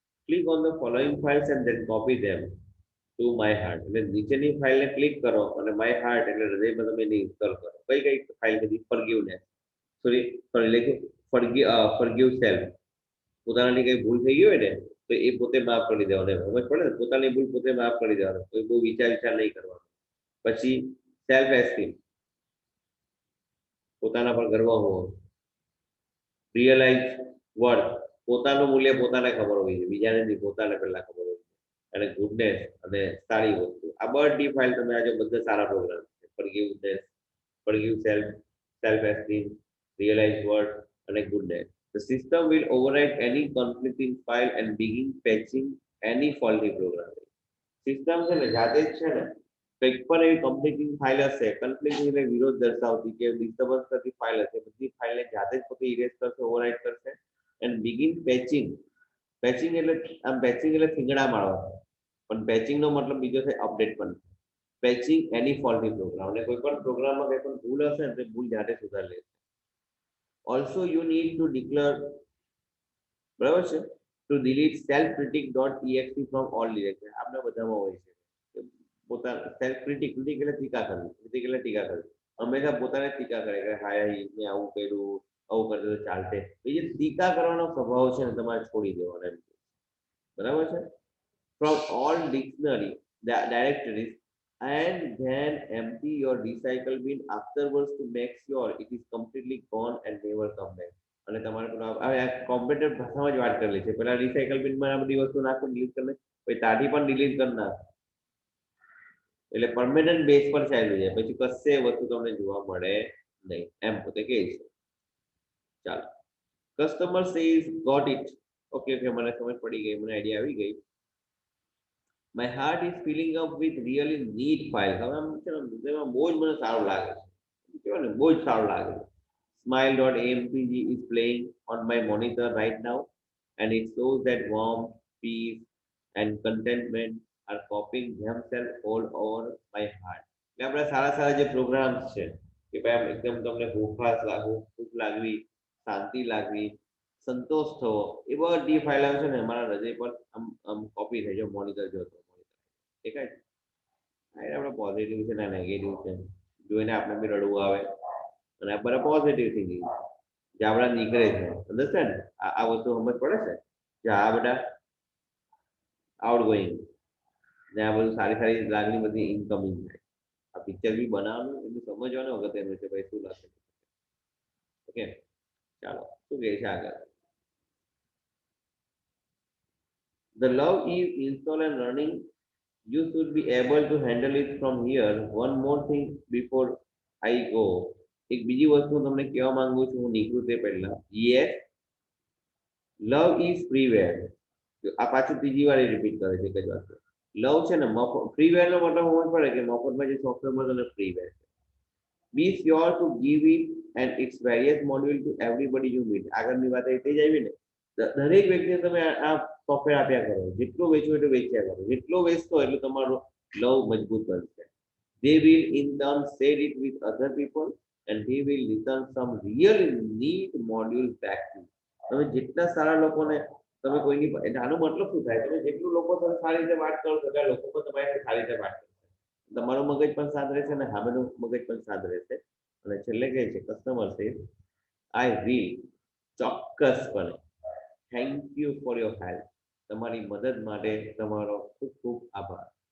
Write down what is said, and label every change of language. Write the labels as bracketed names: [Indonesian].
[English] Click on the following files and then copy them to my heart. [Gujarati] એટલે નીચેની ફાઇલને click કરો અને my heart એટલે હૃદયમાં તમે એને ઇન્સ્ટોલ કરો. કઈ કઈ ફાઇલ બધી? forgiveness, સોરી સોરી લખો forgive self. પોતાની કઈ ભૂલ થઈ ગઈ હોય ને તો એ પોતે માફ કરી દેવાનો. સમજ પડે ને? પોતાની ભૂલ પોતે માફ કરી દેવાનો, કોઈ બહુ વિચાર નહીં કરવાનો. પછી સેલ્ફ એસ્ટીમ, પોતાના પર ગર્વ હોવો. રિયલાઇઝ વર્થ, પોતાનું મૂલ્ય પોતાને ખબર હોવી જોઈએ, બીજાને નહીં, પોતાને પહેલા ખબર હોવી જોઈએ. અને ગુડનેસ અને સારી વસ્તુ, આ બધી ફાઇલ તમે આજે બધા સારા પ્રોગ્રામ છે. ફોરગિવનેસ, ફોરગિવ self, self esteem, realise worth અને goodness. [English] The system will override any conflicting file and begin patching any faulty programming. [Gujarati] System છે ને જાતે જ છે ને કંઈક પણ એવી કમ્પ્લીટિંગ ફાઇલ હશે, કન્ફ્લિક્ટ એટલે વિરોધ દર્શાવતી કે ડિસ્ટર્બન્સ કરતી ફાઇલ હશે, બધી ફાઇલને જાતે જ પોતે ઇરેઝ કરશે, ઓવરરાઇટ કરશે. And begin patching. પેચિંગ એટલે આમ પેચિંગ એટલે થીંગડા મારવા, પણ પેચિંગ નો મતલબ બીજો છે અપડેટ પણ. પેચિંગ એની ફોલ્ટી પ્રોગ્રામ, એટલે કોઈ પણ પ્રોગ્રામમાં કોઈ પણ ભૂલ હશે ને તો ભૂલ જાતે સુધારી લેશે. [English] also you need to declare, [Gujarati] બરાબર છે, [English] To delete self critic dot exe from all directory. [Gujarati] આપણે બધામાં હોય છે પોતાના સેલ્ફ ક્રિટિક. ક્રિટિક એટલે ટીકા કરવી, ક્રિટિક એટલે ટીકા કરવી. હંમેશા પોતાને ટીકા કરે કે હાય મેં આવું કર્યું, આવું કરતું તો ચાલતે. એ જે ટીકા કરવાનો સ્વભાવ છે ને તમારે છોડી દેવાનો એમ. બરાબર છે. [English] From all dictionary directories and then empty your recycle bin afterwards to make sure it is completely gone and never come back. [Gujarati] અને તમારે પેલું હવે આ કોમ્પ્યુટર ભાષામાં જ વાત કરેલી છે. પેલા રિસાયકલ બિનમાં આ બધી વસ્તુ નાખો, ડિલીટ કરી લે, પછી તાથી પણ ડિલીટ કરી નાખ, એટલે પરમેનન્ટ બેઝ પર ચાલ્યું જાય, પછી કશે વસ્તુ તમને જોવા મળે નહીં, એમ પોતે કહે છે. ચાલો, [English] Customer says got it. [Gujarati] Okay okay, મને સમજ પડી ગઈ, મને આઈડિયા આવી ગઈ. [English] My heart is filling up with really neat files. [Gujarati] હવે આમ છે ને હૃદયમાં બહુ જ મને સારું લાગે છે, કહેવાય ને બહુ જ સારું લાગે છે. [English] Smile.ampg is playing on my monitor right now and it shows that warmth, peace and contentment are copying themselves all over my heart. [Gujarati] એટલે આપણે સારા સારા જે પ્રોગ્રામ્સ છે કે ભાઈ આમ એકદમ તમને ભૂખાશ લાગવું, ભૂખ લાગવી, શાંતિ લાગવી, સંતોષ થવો, એ બધી ફાઇલ આવે છે ને મારા હૃદય પર આમ આમ કોપી થઈ જાય. મોનિટર જોતો દેખાય છે. આપણે પોઝિટિવ છે ને નેગેટિવ છે જોઈને આપણે બી રડવું આવે, અને આપણે પોઝિટિવ થઈ ગઈ જે આપણા નીકળે છે. અન્ડરસ્ટેન્ડ? આ વસ્તુ સમજ પડે છે કે આ બધા આઉટગોઈંગ, ને આ બધું સારી સારી લાગણી બધી ઇનકમિંગ થાય. આ પિક્ચર બી બનાવવાનું એટલું સમજવાનું અગત્યનું છે ભાઈ શું લખે. ઓકે, ચાલો શું કહે છે આગળ. [English] The love is installed and running. You should be able to handle it from here. One more thing before I go. [Gujarati] એક બીજી વસ્તુ તમને કહેવા માંગુ છું હું નીકળું તે પહેલા. [English] Yes, love is freeware. [Gujarati] આ પાછું ત્રીજી વાર રિપીટ કરે છે એક જ વાત. લવ છે ને મફત, ફ્રીવેર નો મતલબ સમજ પડે કે મફતમાં જે સોફ્ટવેર મળે તેને ફ્રીવેર છે. [English] Be sure to give it and its various module to everybody you meet. [Gujarati] આગળની વાત એ થઈ જ આવી ને, દરેક વ્યક્તિને તમે આ સોફ્ટવેર આપ્યા કરો, જેટલું વેચવું એટલું વેચ્યા કરો, જેટલો વેચતો એટલું તમારો લવ મજબૂત બનશે. [English] They will in turn share it with other people and they will return some real neat modules back to you. [Gujarati] તમે જેટલા સારા લોકોને તમે કોઈની, આનો મતલબ શું થાય, તમે જેટલું લોકો સાથે સારી રીતે વાત કરો છો લોકો પણ તમારી સારી રીતે વાત કરશે, તમારું મગજ પણ સાથ રહેશે અને સામેનું મગજ પણ સાથ રહેશે. અને છેલ્લે કહે છે કસ્ટમર સે [English] I will, [Gujarati] ચોક્કસપણે, [English] thank you for your help, [Gujarati] તમારી મદદ માટે તમારો ખૂબ ખૂબ આભાર.